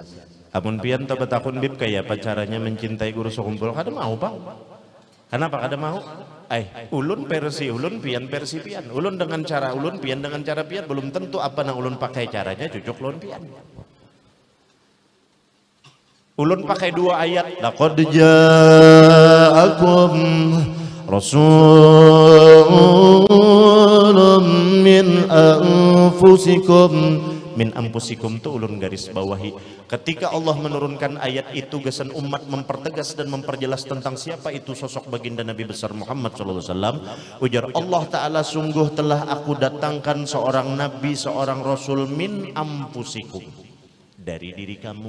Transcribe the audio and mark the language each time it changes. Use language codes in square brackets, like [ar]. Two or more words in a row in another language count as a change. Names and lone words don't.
[bjn] Amun pian tabat akun bib kayak apa caranya mencintai guru sekumpul kada mau Pak. Kenapa kada mau? Ulun versi ulun pian versi pian. Ulun dengan cara ulun pian dengan cara pian belum tentu apa nang ulun pakai caranya cocok ulun pian. Ulun pakai dua ayat. [ar] لقد جاءكم رسول من أنفسكم. من أنفسكم [bjn] tuh ulun garis bawahi ketika Allah menurunkan ayat itu gasan umat mempertegas dan memperjelas tentang siapa itu sosok baginda Nabi besar Muhammad SAW. Ujar Allah Ta'ala sungguh telah aku datangkan seorang nabi seorang rasul [ar] من أنفسكم [bjn] dari diri kamu.